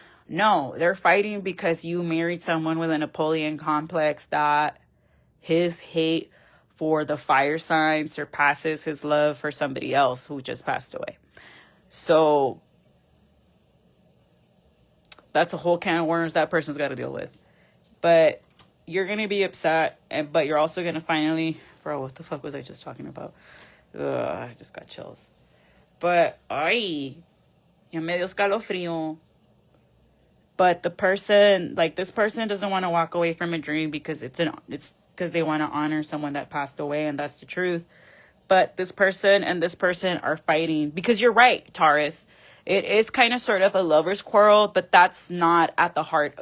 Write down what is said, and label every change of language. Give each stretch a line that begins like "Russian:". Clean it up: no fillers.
English: No, they're fighting because you married someone with a Napoleon complex that his hate for the fire sign surpasses his love for somebody else who just passed away. So that's a whole can of worms that person's got to deal with. But you're going to be upset, but you're also going to finally... Bro, what the fuck was I just talking about? I just got chills. But,
Spanish: ay, ya me dio escalofrío.
English: But the person, like, this person doesn't want to walk away from a dream because it's because they want to honor someone that passed away, and that's the truth. But this person and this person are fighting because you're right, Taurus. It is kind of sort of a lover's quarrel, but that's not at the heart.